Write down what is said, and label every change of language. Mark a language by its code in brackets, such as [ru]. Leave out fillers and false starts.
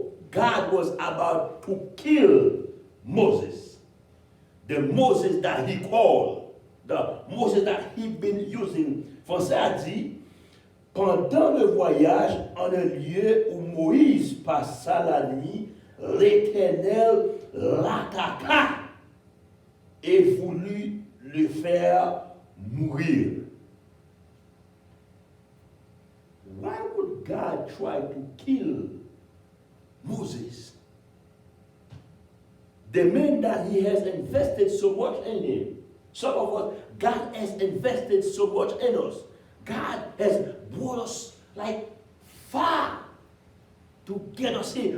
[en] God was about to kill Moses. The Moses that he called, the Moses that he'd been using. [fr] Français a dit, pendant le voyage en un lieu où Moïse passa la nuit, l'Éternel l'attaqua et voulut le faire mourir. [en] Why would God try to kill Moses? The man that he has invested so much in him. Some of us, God has invested so much in us. God has brought us like far to get us here.